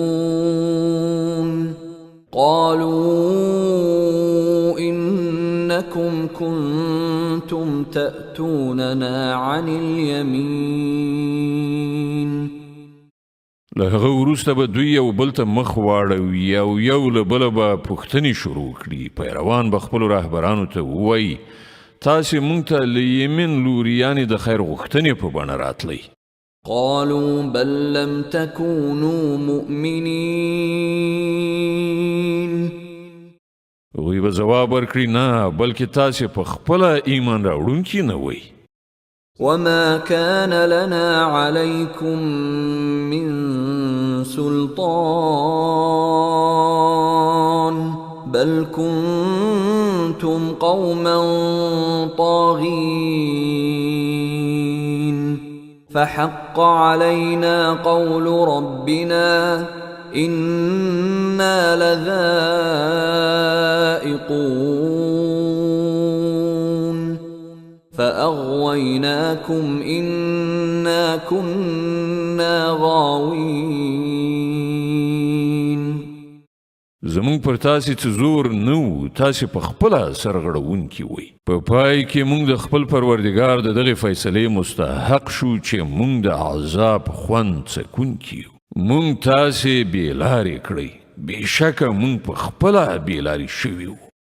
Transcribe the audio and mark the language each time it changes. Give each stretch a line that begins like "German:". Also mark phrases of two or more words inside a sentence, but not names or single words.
Arabic: يتساءلون قالوا إنكم إنكم كنتم تأتوننا عن اليمين.
Pashto: له هغه وروسته به دوی یو بل ته مخ واړوي او یو له بله به پوښتنې شروع کړي. پیروان به خپلو رهبرانو ته ووایي تاسې موږ ته له یمین لوري یعنې د خیر غوښتنې په بڼه راتلی.
Arabic: قالوا بل لم تكونوا مؤمنين.
Pashto: هغوی به ځواب ورکړي نه بلکې تاسې په خپله ایمان راوړونکي نه وئ.
Arabic: وما كان لنا عليكم من سلطان بل كنتم قوما طاغين فحق علينا قول ربنا إنا لذائقون فأغويناكم إنا كنا غاوين.
Pashto: زمونږ پر تاسې څه زور نه و، تاسې په خپله سرغړونکي وئ. په پای کې موږ د خپل پروردګار د دغې فیصلې مستحق شو چې موږ د عذاب خوند څکونکي یو. موږ تاسې بېلارې کړئ، بېشکه موږ په خپله بېلارې شوي وو.